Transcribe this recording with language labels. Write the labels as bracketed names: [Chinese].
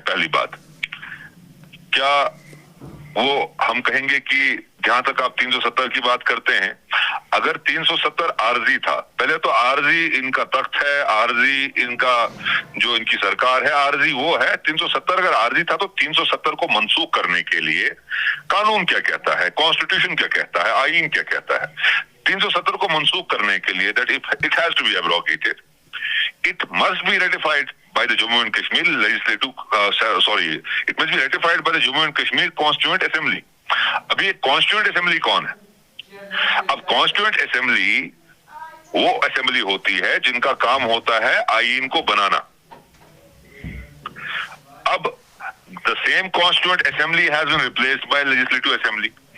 [Hindi] पहली बात, क्या वो हम कहेंगे कि जहां तक आप 370 की बात करते हैं, अगर 370 आरजी था, पहले तो आरजी इनका तख्त है, आरजी इनका जो इनकी सरकार है, आरजी वो है। 370 अगर आरजी था तो 370 को मनसूख करने के लिए कानून क्या कहता है, कॉन्स्टिट्यूशन क्या कहता है, आईन क्या कहता है? 370 को मनसूख करने के लिए [English] That it has to be abrogated, it must be ratified by the Jammu and Kashmir legislative it must be ratified by the Jammu and Kashmir Constituent Assembly. [Hindi] अभी कॉन्स्टिट्यूएंट असेंबली कौन है? अब कॉन्स्टिट्यूएंट असेंबली वो assembly होती है जिनका काम होता है आईन को बनाना। [English] अब the same constituent assembly has been replaced by legislative assembly.